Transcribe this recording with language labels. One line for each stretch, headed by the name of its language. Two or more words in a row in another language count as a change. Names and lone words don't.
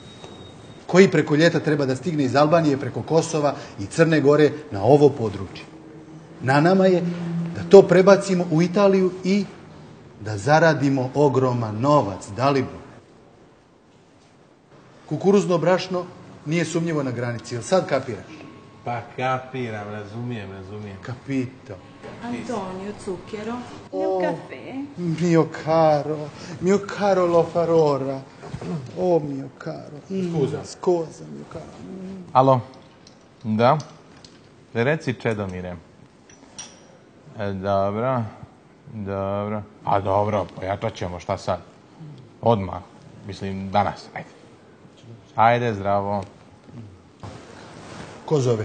Serbian: Koji preko ljeta treba da stigne iz Albanije, preko Kosova i Crne Gore na ovo područje. Na nama je da to prebacimo u Italiju i da zaradimo ogroman novac, Dalibor. Kukuruzno brašno nije sumnjivo na granici, jel sad kapiraš? Pa kapiram, razumijem. Capito.
Italian: Antonio Zucchero, un caffè. Mio caro lo farora. Oh, mio caro. Scusa, mio caro.
Serbian: Alo? Da? Reci, Čedomire. Dobro. A dobro, pojačat ćemo, šta sad? Odmah. Mislim, danas. Ajde, zdravo. Ko zove?